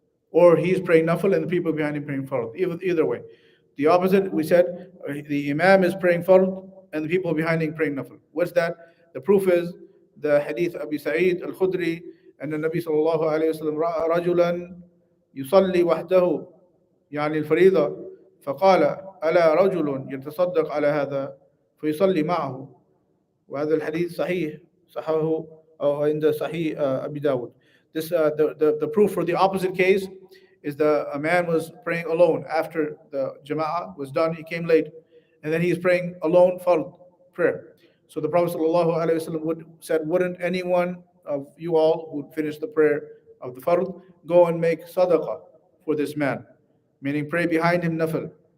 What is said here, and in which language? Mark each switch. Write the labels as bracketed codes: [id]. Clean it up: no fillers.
[en] Or he's praying nafil and the people behind him praying fard. Either way. The opposite, we said, the Imam is praying fard and the people behind him praying nafil. What's that? The proof is the hadith Abi Sa'id al-Khudri and the Nabi [ar] sallallahu alayhi wa sallam ra'a rajulan yusalli wahdahu يعني الفريضة فقال ألا رجل يتصدق على هذا فيصلي معه. وهذا الحديث صحيح صححه أو عند صحيح أبي داود. [en] This the proof for the opposite case is a man was praying alone after the jama'ah was done. He came late, and then he's praying alone fard prayer. So the Prophet ﷺ said, wouldn't anyone of you all who would finish the prayer of the fard go and make sadaqah for this man, meaning pray behind him nafil.